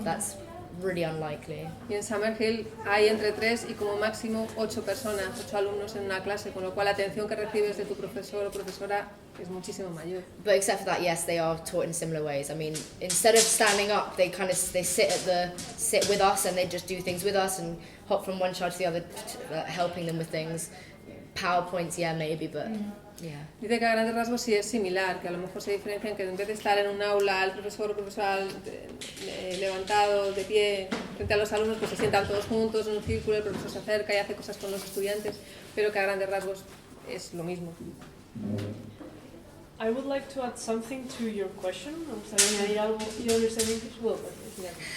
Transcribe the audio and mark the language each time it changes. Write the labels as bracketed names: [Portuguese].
[English] That's really unlikely. [Spanish] Y en Summerhill hay entre 3 y como máximo 8 personas, 8 alumnos en una clase, con lo cual la atención que recibes de tu profesor o profesora es muchísimo mayor. [English] But except for that, yes, they are taught in similar ways. I mean, instead of standing up, they sit with us and they just do things with us and hop from one child to the other, helping them with things. PowerPoints, yeah, maybe, but yeah. [Spanish] Dice que a grandes rasgos sí es similar, que a lo mejor se diferencian que en vez de estar en un aula el profesor o profesora levantado, de pie, frente a los alumnos, pues se sientan todos juntos en un círculo, el profesor se acerca y hace cosas con los estudiantes, pero que a grandes rasgos es lo mismo. [English] I would like to add something to your question. You understand English well, but yeah.